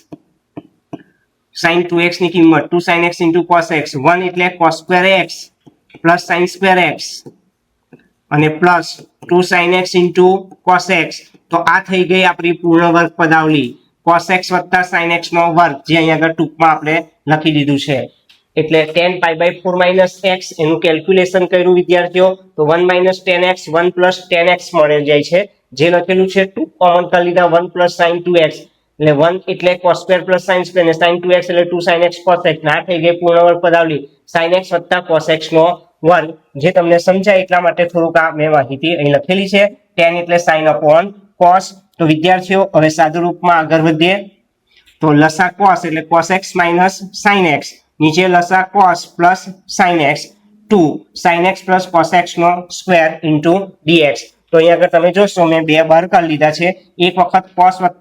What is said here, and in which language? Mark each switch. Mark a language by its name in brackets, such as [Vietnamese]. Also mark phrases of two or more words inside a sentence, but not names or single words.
[Gujarati] sin 2x ની કિંમત [English] 2 sin x into cos x [Gujarati] 1 એટલે [English] cos square x plus sin square x [Gujarati] અને પ્લસ [English] 2 sin x into cos x [Gujarati] તો આ થઈ ગઈ આપણી પૂર્ણ વર્ગ પદાવલી [English] cos x + sin x [Gujarati] નો વર્ગ જે અહીં આગળ ટૂંકમાં આપણે લખી દીધું છે એટલે [English] tan π/4 - x [Gujarati] એનું કેલ્ક્યુલેશન કર્યું વિદ્યાર્થીઓ તો 1 - [English] tan x 1 + tan x [Gujarati] મળે જાય છે જે લખેલું છે 2 કોમન કરી લીધા 1 + sin 2x એટલે 1 એટલે [English] cos square plus sin square [Gujarati] ને [English] sin 2x [Gujarati] એટલે [English] 2 sin x cos x [Gujarati] ના થઈ ગઈ પૂર્ણ વર્ગ પદાવલી [English] sin x + cos x [Gujarati] નો વર્ગ જે તમને સમજાય એટલા માટે થોડુંક આ મેં માહિતી અહીં લખેલી છે tan એટલે [English] sin upon cos [Gujarati] તો વિદ્યાર્થીઓ હવે સાદું રૂપમાં આગળ વધીએ તો લસા cos એટલે [English] cos x - sin x [Gujarati] નીચે લસા [English] cos plus sin x 2 sin x plus cos x [Gujarati] નો સ્ક્વેર [English] into dx [Gujarati] તો અહીં આગળ તમે જોશો મેં બે બહાર કાઢી લીધા છે એક વખત cos